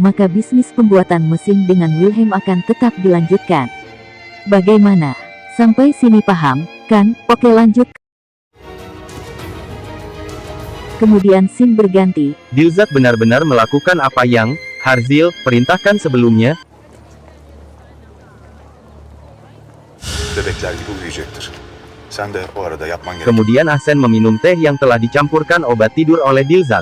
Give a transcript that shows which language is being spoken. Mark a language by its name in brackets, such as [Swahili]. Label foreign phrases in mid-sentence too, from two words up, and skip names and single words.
[Indonesian] Maka bisnis pembuatan mesin dengan Wilhelm akan tetap dilanjutkan. Bagaimana? Sampai sini paham, kan? Oke, lanjut. Kemudian Sin berganti. Dilzat benar-benar melakukan apa yang Harzil perintahkan sebelumnya. [Turkish] bebekler gibi uyuyacaktır. Sen de o arada yapman gereken. [Indonesian] Kemudian Ahsen meminum teh yang telah dicampurkan obat tidur oleh Dilzat.